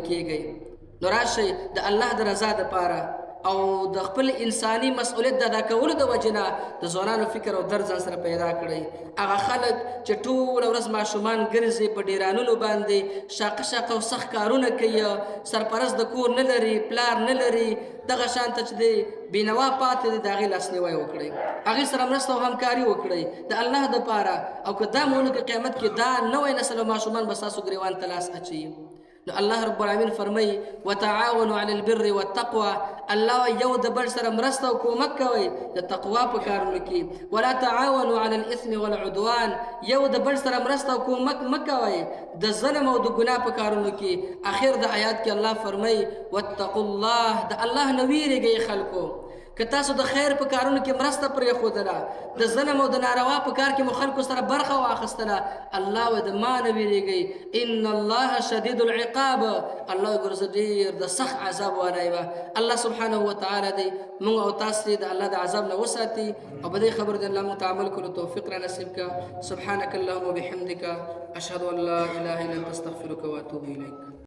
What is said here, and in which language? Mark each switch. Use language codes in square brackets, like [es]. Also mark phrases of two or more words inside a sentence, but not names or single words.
[ps] کېږئ نو راشئ د الله د رضا دپاره او د خپل انساني مسؤلیت د ادا کولو د وجې نه د ځوانانو فکر او درد ځان سره پیدا کړئ هغه خلک چې ټوله ورځ ماشومان ګرځي په ډیرانونو باندې شاقه شاقه او سخت کارونه کوي سرپرست د کور نه لري پلار نه لري دغه شان ته چې دی بېنوا پاتې دی د هغې لاسنیوی وکړئ هغې سره مرسته او همکاري وکړئ د الله دپاره او که دا مونږ که قیامت کې دا نوی نسل او ماشومان به ستاسو ګریوان ته لاس اچوي الله [ar] رب العالمین [ps] فرمایي [ar] وتعاونوا علی البر والتقوى الله [ps] یو د بل سره مرسته او کومک کوئ د تقوا په کارونو کې [ar] ولا تعاونوا علی الاثم والعدوان [ps] یو د بل سره مرسته او کومک مه کوئ د ظلم او د ګناه په کارونو کې اخر د آیات کې الله فرمایي [ar] واتقوا الله [ps] د الله نه ویرېږئ خلکو که تاسو د خیر په کارونو کې مرسته پرېښودله د ظلم او د ناروا په کار کې مو خلکو سره برخه واخیستله الله وایي د ما نه ویرېږئ [ar] ان الله شدید العقاب [ps] الله وایي ګوره زه ډېر د سخت عذاب والا یم الله [ar] سبحانه وتعالی [ps] دی موږ او تاسو د الله د عذاب نه وساتي او په دې خبر د الله موږ ته عمل کولو توفیق را نصیب کړه [ar] سبحانک اللهم وبحمدک اشهد ان لا اله الا انت استغفرک واتوب الیک